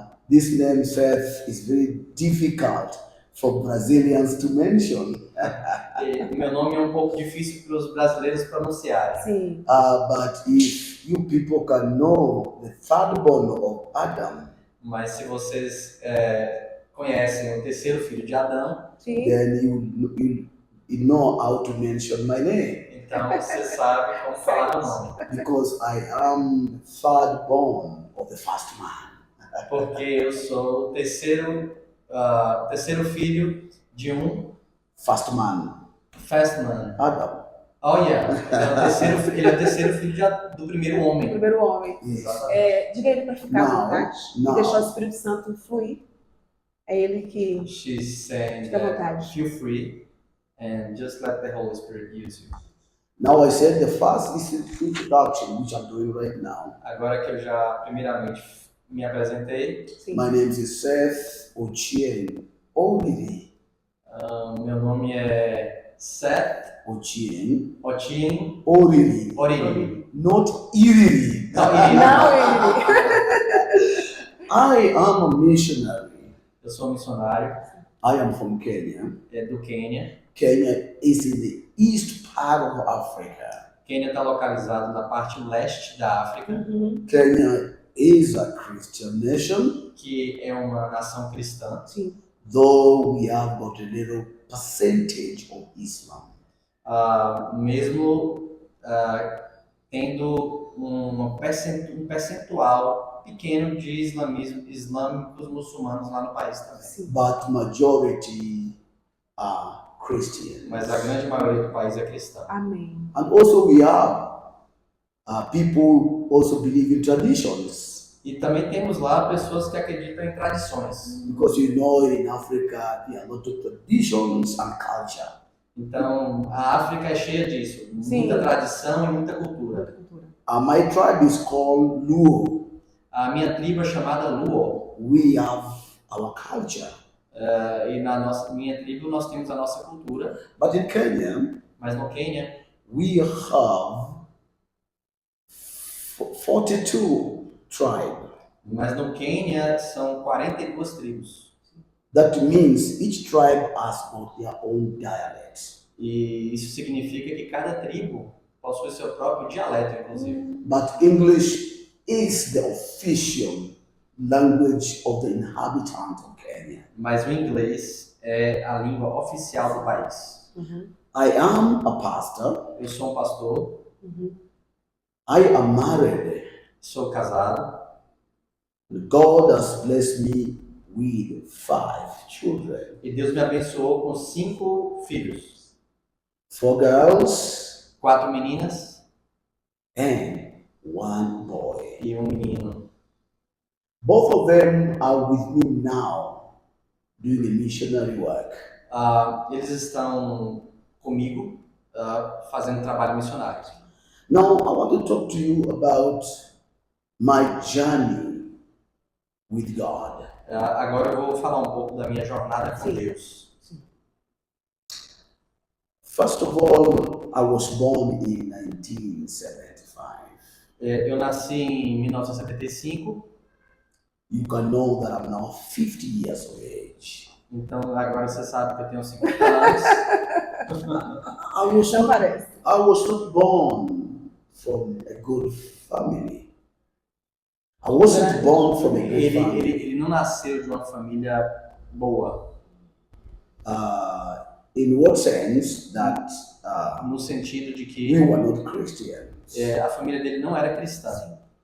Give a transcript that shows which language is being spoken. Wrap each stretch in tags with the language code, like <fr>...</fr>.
<en>This name Seth is very difficult for Brazilians to mention.</en> <pt>Meu nome é um pouco difícil para os brasileiros pronunciarem. Sim.</pt> <en>But if you people can know the third born of Adam,</en> <pt>mas se vocês conhecem o terceiro filho de Adão, sim,</pt> <en>then you know how to mention my name.</en> <pt>Então você sabe como falar o nome.</pt> <en>Because I am third born of the first man.</en> <pt>Porque eu sou o terceiro filho de</pt> <en>first man. Adam. Oh yeah.</en> <pt>Ele é o terceiro filho do primeiro homem. Primeiro homem. Diga ele para ficar à vontade. Não. Deixar o Espírito Santo fluir. É ele que</pt> <en>She's saying</en> <pt>fica à vontade.</pt> <en>Feel free and just let the Holy Spirit use you. Now I said the first is introduction, which I'm doing right now.</en> <pt>Agora que eu já primeiramente me apresentei. Sim.</pt> <en>My name is Seth Ochieng Oriri.</en> <pt>Meu nome é Seth Ochieng, Ochieng Oriri, Oriri.</pt> <en>not Iriri.</en> <pt>Não, Iriri. Não, ele.</pt> <en>I am a missionary.</en> <pt>Eu sou missionário,</pt> <en>I am from Kenya.</en> <pt>é do Quênia.</pt> <en>Kenya is in the east part of Africa.</en> <pt>Quênia está localizado na parte leste da África, Uhum.</pt> <en>Kenya is a Christian nation,</en> <pt>que é uma nação cristã, Sim.</pt> <en>though we have got a little percentage of Islam.</en> <pt>mesmo tendo um percentual pequeno de islâmicos muçulmanos lá no país também. Sim.</pt> <en>But majority are Christian.</en> <pt>Mas a grande maioria do país é cristã. Amém.</pt> <en>And also we have people also believe in traditions.</en> <pt>E também temos lá pessoas que acreditam em tradições.</pt> <en>Because you know in Africa there are a lot of traditions and culture.</en> <pt>Então, a África é cheia disso. Sim. Muita tradição e muita cultura. Outra cultura.</pt> <en>My tribe is called Luo.</en> <pt>A minha tribo é chamada Luo.</pt> <en>We have our culture.</en> <pt>E na minha tribo nós temos a nossa cultura.</pt> <en>But in Kenya,</en> <pt>Mas no Quênia,</pt> <en>we have 42 tribes.</en> <pt>mas no Quênia são 42 tribos.</pt> <en>That means each tribe has got their own dialect.</en> <pt>E isso significa que cada tribo possui seu próprio dialeto, inclusive.</pt> <en>But English is the official language of the inhabitant of Kenya.</en> <pt>Mas o inglês é a língua oficial do país. Uhum.</pt> <en>I am a pastor.</en> <pt>Eu sou um pastor, Uhum.</pt> <en>I am married.</en> <pt>sou casado.</pt> <en>God has blessed me with 5 children.</en> <pt>E Deus me abençoou com 5 filhos.</pt> <en>4 girls</en> <pt>4 meninas</pt> <en>and 1 boy.</en> <pt>e um menino.</pt> <en>Both of them are with me now doing the missionary work.</en> <pt>Eles estão comigo fazendo trabalho missionário.</pt> <en>Now, I want to talk to you about my journey with God.</en> <pt>Agora eu vou falar um pouco da minha jornada com Sim. Deus.</pt> <en>First of all, I was born in 1975.</en> <pt>Eu nasci em 1975,</pt> <en>You can know that I'm now 50 years of age.</en> <pt>então agora você sabe que eu tenho 50 anos.</pt> <en>I was</en> <pt>Não</pt> <en>not,</en> <pt>parece.</pt> <en>I was not born from a good family. I wasn't born from a good</en> <pt>Ele</pt> <en>family.</en> <pt>não nasceu de uma família boa,</pt> <en>In what sense? That</en> <pt>no sentido de</pt> <en>we</en> <pt>que</pt> <en>were not Christians.</en> <pt>a família dele não era cristã.</pt>